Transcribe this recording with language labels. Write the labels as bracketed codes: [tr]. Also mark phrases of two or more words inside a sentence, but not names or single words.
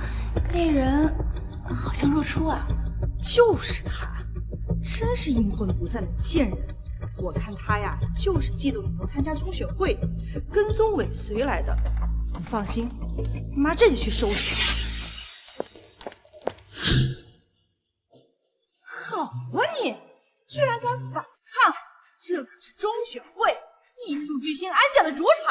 [zh] 那人好像若初啊。就是他，真是陰魂不散的賤人。我看他呀，就是嫉妒你能參加中選會，跟蹤尾隨來的。你放心，媽這就去收拾他。好啊你，居然敢反抗！這可是中選會藝術巨星安九的主場。